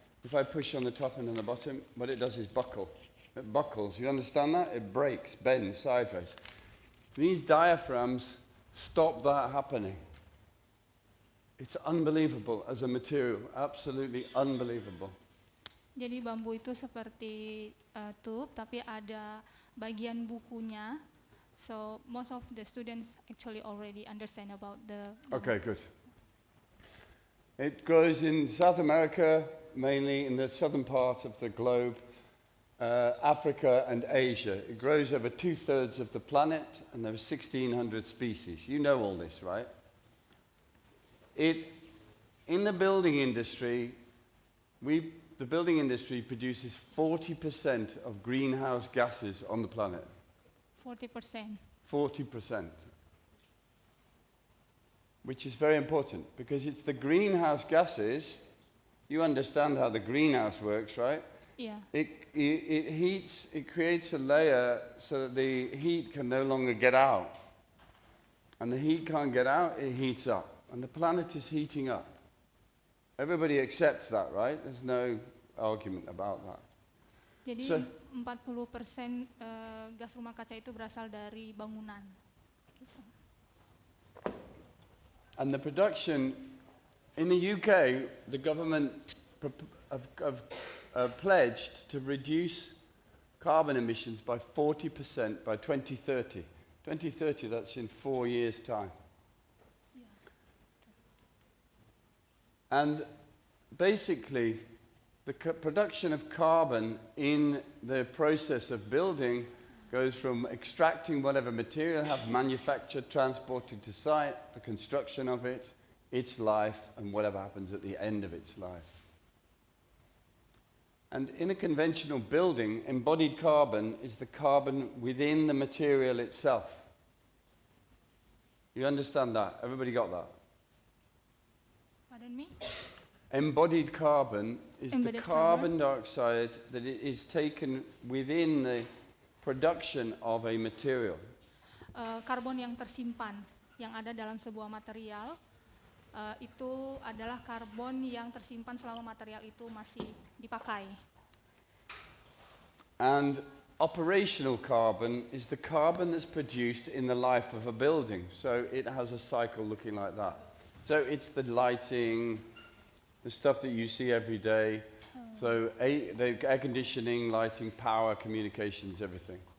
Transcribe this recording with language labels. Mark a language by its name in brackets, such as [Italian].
[English] If I push on the top and on the bottom, what it does is buckle. It buckles. You understand that? It breaks, bends sideways. These diaphragms stop that happening. It's unbelievable as a material, absolutely unbelievable. [Indonesian] Jadi bambu itu seperti tube, tapi ada bagian bukunya. [English] So most of the students actually already understand about the. Okay, good. It grows in South America, mainly in the southern part of the globe, Africa and Asia. It grows over 2/3 of the planet, and there are 1,600 species. You know all this, right? In the building industry, the building industry produces 40% of greenhouse gases on the planet. 40%. 40%. Which is very important, because it's the greenhouse gases, you understand how the greenhouse works, right? Yeah. it heats, it creates a layer so that the heat can no longer get out. And the heat can't get out, it heats up. And the planet is heating up. Everybody accepts that, right? There's no argument about that. [Indonesian] Jadi [English] So- [Indonesian] 40% gas rumah kaca itu berasal dari bangunan. [English] And the production, in the UK, the government have pledged to reduce carbon emissions by 40% by 2030. 2030, that's in 4 years' time. And basically, the production of carbon in the process of building goes from extracting whatever material you have, manufactured, transported to site, the construction of it, its life, and whatever happens at the end of its life. And in a conventional building, embodied carbon is the carbon within the material itself. You understand that? Everybody got that? Pardon me? Embodied carbon is the Embodied carbon dioxide that is taken within the production of a material. [Indonesian] Karbon yang tersimpan, yang ada dalam sebuah material, itu adalah karbon yang tersimpan selama material itu masih dipakai. [English] And operational carbon is the carbon that's produced in the life of a building. So it has a cycle looking like that. So it's the lighting, the stuff that you see every day. So the air conditioning, lighting, power, communications, everything.